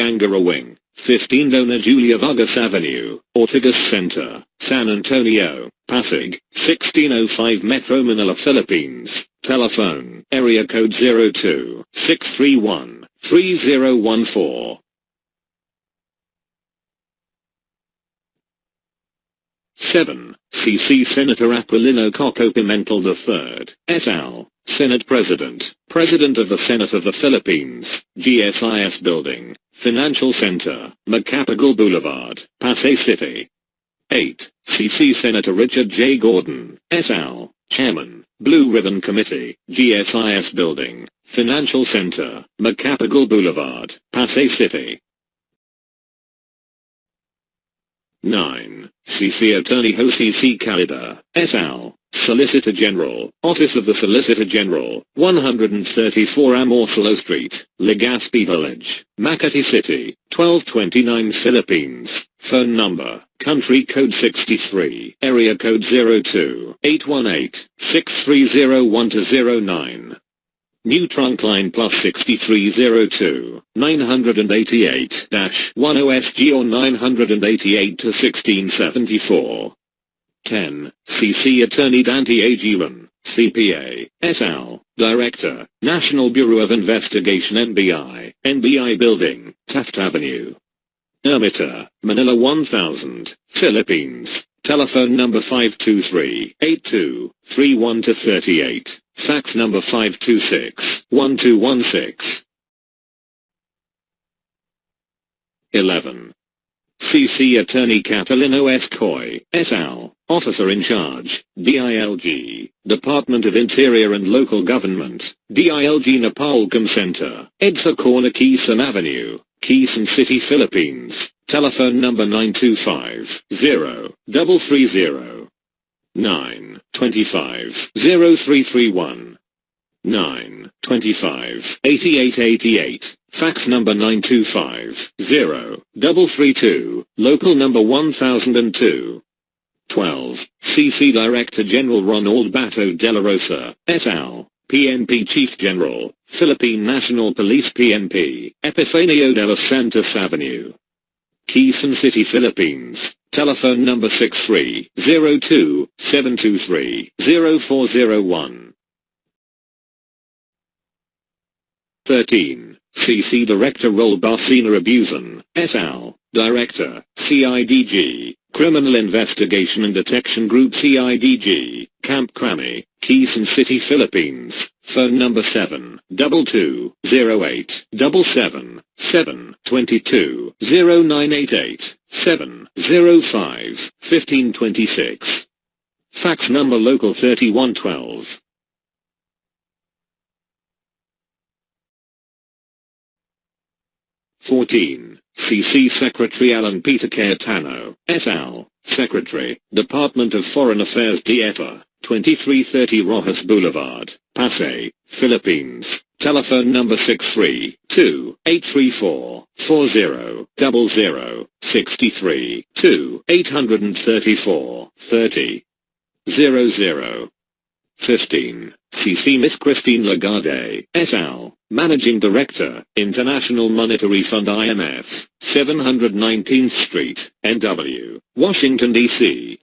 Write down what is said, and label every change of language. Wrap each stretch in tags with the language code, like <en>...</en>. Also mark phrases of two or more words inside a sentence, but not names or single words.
<en>Angara Wing, 15 Dona Julia Vargas Avenue, Ortigas Center, San Antonio, Pasig, 1605 Metro Manila, Philippines. Telephone, area code 02-631-3014. 7. CC Senator Aquilino Coco Pimentel III, et al., Senate President, President of the Senate of the Philippines, GSIS Building, Financial Center, Macapagal Boulevard, Pasay City. 8. CC Senator Richard J. Gordon,</en> <la>et al.,</la> <en>Chairman, Blue Ribbon Committee, GSIS Building, Financial Center, Macapagal Boulevard, Pasay City. 9. CC Attorney Jose C. Calida, et al., Solicitor General, Office of the Solicitor General, 134 Amorcelo Street, Legazpi Village, Makati City, 1229 Philippines. Phone number, country code 63, area code 02-818-6301-09. New trunk line plus 6302-988-10SG or 988-1674. 10. CC Attorney Dante A. Giron, CPA,</en> <la>et al.,</la> <en>Director, National Bureau of Investigation NBI Building, Taft Avenue. Ermita, Manila 1000, Philippines. Telephone number 523-82-31-38. Fax number 526-1216. 11. CC Attorney Catalino S. Coy,</en> <la>et al.,</la> <en>Officer in Charge, DILG, Department of Interior and Local Government, DILG Napolcom Center, EDSA Corner Quezon Avenue, Quezon City, Philippines. Telephone number 925-0330. 925-0331. 925-8888. Fax number 925-0332. Local number 1002. 12. CC Director General Ronald Bato de la Rosa,</en> <la>et al.,</la> <en>PNP Chief General, Philippine National Police PNP, Epifanio de los Santos Avenue, Quezon City, Philippines. Telephone number 6302-723-0401. 13. CC Director Raul Barcena Abusan,</en> <la>et al.,</la> <en>Director, CIDG, Criminal Investigation and Detection Group CIDG, Camp Crame, Quezon City, Philippines. Phone number 722-08-777-22-0988, 705-1526. Fax number local 3112. 14. CC Secretary Alan Peter Cayetano,</en> <la>et al.,</la> <en>Secretary, Department of Foreign Affairs DFA, 2330 Rojas Boulevard, Pasay, Philippines. Telephone number 632-834-4000, 63-2-834-30. 00. 15. CC Miss Christine Lagarde,</en> <la>et al.,</la> <en>Managing Director, International Monetary Fund IMF, 719th Street, NW, Washington, D.C.</en>